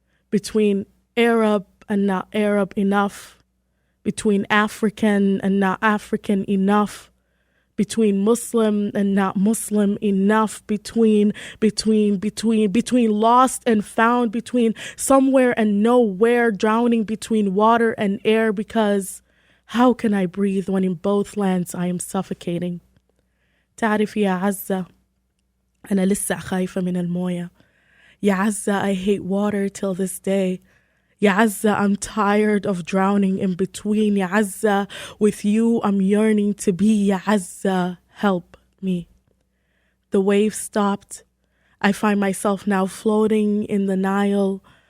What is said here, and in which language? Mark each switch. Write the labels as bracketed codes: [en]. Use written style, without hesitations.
[en] between Arab and not Arab enough, between African and not African enough, between Muslim and not Muslim enough, between lost and found, between somewhere and nowhere, drowning between water and air, because how can I breathe when in both lands I am suffocating? [ar] تعرف يا عزة أنا لسه خايفة من الموية. [en] يا عزة, I hate water till this day. Ya Azza, I'm tired of drowning in between. Ya Azza, with you I'm yearning to be. Ya Azza, help me. The wave stopped. I find myself now floating in the Nile.